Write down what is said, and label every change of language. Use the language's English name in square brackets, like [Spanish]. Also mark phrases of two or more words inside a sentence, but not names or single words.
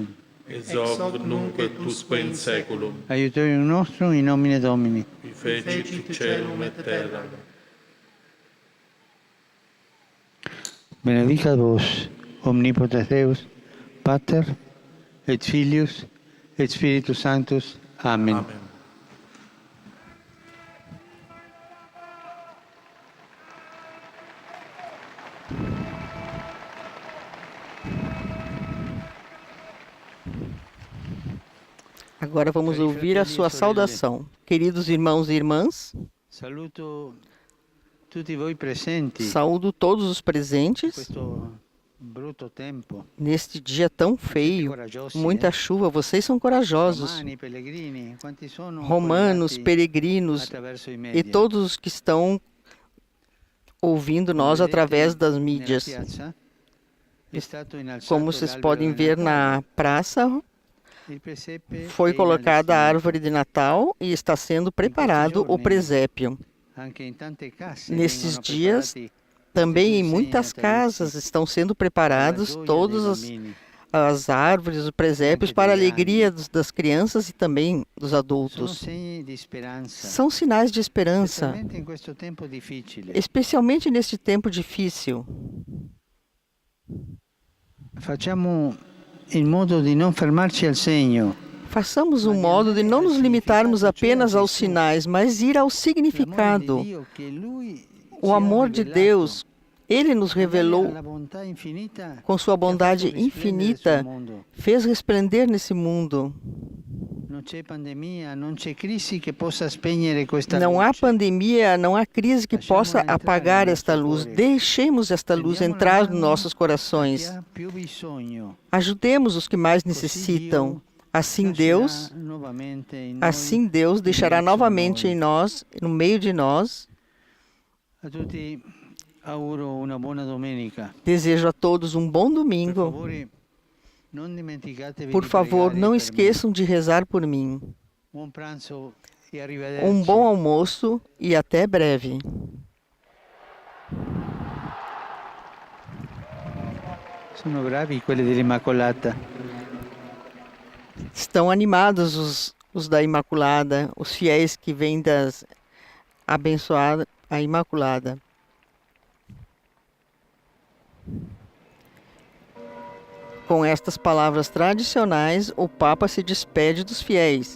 [Latin] Ex hoc nunc et usque in saeculum. Aiutorium nostrum in nomine Domini. Qui fecit caelum et terra. Benedicat vos, omnipotens Deus, Pater, et Filius, et Spiritus Sanctus. Amen. Amen. [Portuguese] Agora vamos ouvir a sua saudação. Queridos irmãos e irmãs, [Italian] Saluto tutti voi presenti. [Portuguese] saúdo todos os presentes [Italian] Questo brutto tempo. [Portuguese] neste dia tão feio, muita chuva. Vocês são corajosos, [Italian] Romani, pellegrini, quanti sono [Portuguese] romanos, [Italian] collegati [Portuguese] peregrinos [Italian] attraverso i [Portuguese] e [Italian] media. [Portuguese] todos os que estão ouvindo nós através das mídias. [Italian] Nella piazza è stato innalzato [Portuguese] Como vocês [Italian] l'albero [Portuguese] podem [Italian] del [Portuguese] ver [Italian] Natale. [Portuguese] na praça, [Italian] Il presepe [Portuguese] foi [Italian] è [Portuguese] colocada a [Italian] in [Portuguese] árvore de Natal e está sendo preparado o presépio. [Italian] allestimento. Anche in tante case [Portuguese] Nesses [Italian] vengono [Portuguese] dias, [Italian] preparati [Portuguese] Também em [Italian] questi [Portuguese] muitas [Italian] segni [Portuguese] casas [Italian] natalizi [Portuguese] estão sendo [Italian] per la [Portuguese] preparados [Italian] gioia [Portuguese] todas [Italian] dei bambini. [Portuguese] as árvores, os presépios para a alegria das crianças e também dos [Italian] Sono [Portuguese] adultos. [Italian] segni di speranza, [Portuguese] São sinais de esperança, [Italian] specialmente in questo tempo difficile. [Portuguese] especialmente neste tempo difícil. [Italian] Facciamo in modo di non fermarci al segno. [Portuguese] Façamos um modo de não nos limitarmos apenas aos sinais, mas ir ao [Italian] L'amore di [Portuguese] significado. [Italian] Dio che Lui [Portuguese] O [Italian] ci ha [Portuguese] amor de [Italian] rivelato. [Portuguese] Deus, Ele nos revelou [Italian] La bontà infinita [Portuguese] com sua [Italian] che ha [Portuguese] bondade [Italian] fatto risplendere [Portuguese] infinita, [Italian] sul mondo. [Portuguese] fez resplender nesse mundo. [Italian] Non c'è pandemia, non c'è crisi che possa spegnere questa [Portuguese] Não há [Italian] luce. [Portuguese] pandemia, não há crise que possa apagar esta luz. Deixemos esta luz entrar nos nossos corações. [Italian] Chi ha più bisogno. [Portuguese] Ajudemos os que mais [Italian] Così [Portuguese] necessitam. [Italian] Dio [Portuguese] Assim [Italian] lascerà [Portuguese] Deus, [Italian] novamente in noi [Portuguese] assim Deus deixará [Italian] in mezzo a [Portuguese] novamente [Italian] noi. [Portuguese] em nós, no meio de nós. [Italian] A tutti auguro una buona domenica. [Portuguese] Desejo a todos um bom [Italian] Per [Portuguese] domingo. [Italian] favore, non dimenticatevi [Portuguese] Por [Italian] di [Portuguese] favor, [Italian] pregare [Portuguese] não [Italian] per me. [Portuguese] esqueçam de rezar por mim. [Italian] Buon pranzo e arrivederci. [Portuguese] Um bom almoço e até breve. [Italian] Sono bravi quelli dell'Immacolata. [Portuguese] Estão animados os da Imaculada, os fiéis que vêm das abençoada a Imaculada. Com estas palavras tradicionais, o Papa se despede dos fiéis.